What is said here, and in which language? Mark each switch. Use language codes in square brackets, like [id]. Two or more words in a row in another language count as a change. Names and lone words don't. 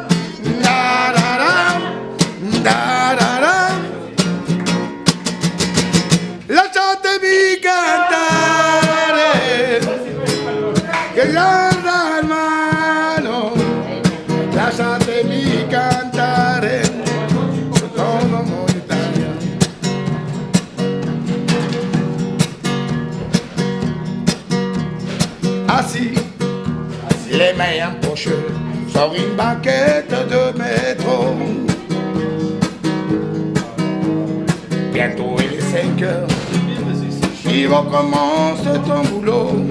[it] Na na na na. Lasciatemi cantare, che la mano, lasciatemi cantare. [fr] Assis, les mains en poche, sur une banquette de métro. Bientôt il est 5 heures, il recommence ton boulot.